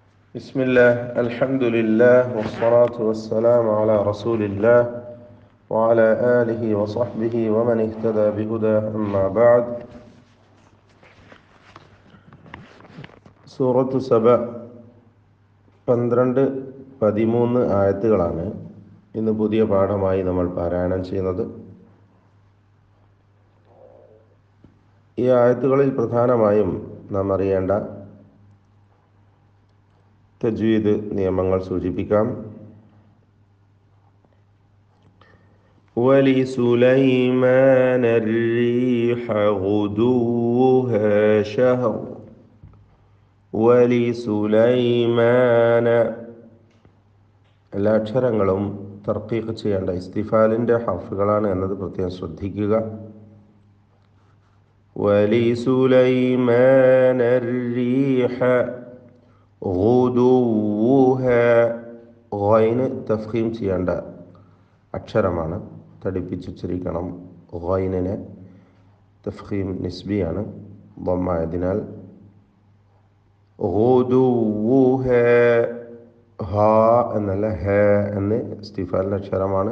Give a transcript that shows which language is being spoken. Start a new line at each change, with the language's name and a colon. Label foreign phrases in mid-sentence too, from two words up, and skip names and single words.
Arabic: بسم الله الحمد لله والصلاة والسلام على رسول الله وعلى آله وصحبه ومن اهتدى بهداه أما بعد.
Malayalam: സൂറത്തു സബ 12-13 ആയത്തുകളാണ് ഇന്ന് പുതിയ പാഠമായി നമ്മൾ പാരായണം ചെയ്യുന്നത്. ഈ ആയത്തുകളിൽ പ്രധാനമായും നാം അറിയേണ്ട തജ്വീദ് നിയമങ്ങൾ സൂചിപ്പിക്കാം.
Arabic: وَلِسُلَيْمَانَ الرِّيحَ غُدُوُّهَا شَهْرٌ وَلِسُلَيْمَانَ
Malayalam: എല്ലാ അക്ഷരങ്ങളും തർക്കീഖ് ചെയ്യേണ്ട ഇസ്തിഫാലിൻ്റെ ഹർഫുകളാണ് എന്നത് പ്രത്യേകം ശ്രദ്ധിക്കുക.
Arabic: وَلِسُلَيْمَانَ الرِّيحَ غُدُوُّهَا
Malayalam: ഗൈന് തഫ്ഖീം ചെയ്യേണ്ട അക്ഷരമാണ്, തടിപ്പിച്ചുച്ചരിക്കണം. ഗൈനിനെ തഫ്ഖീം നിസ്ബിയാണ്, ദമ്മായതിനാൽ. ഗുദുവുഹാ ഹാ എന്നല്ല ഹ എന്ന് ഇസ്തിഫാലിൻ്റെ അക്ഷരമാണ്.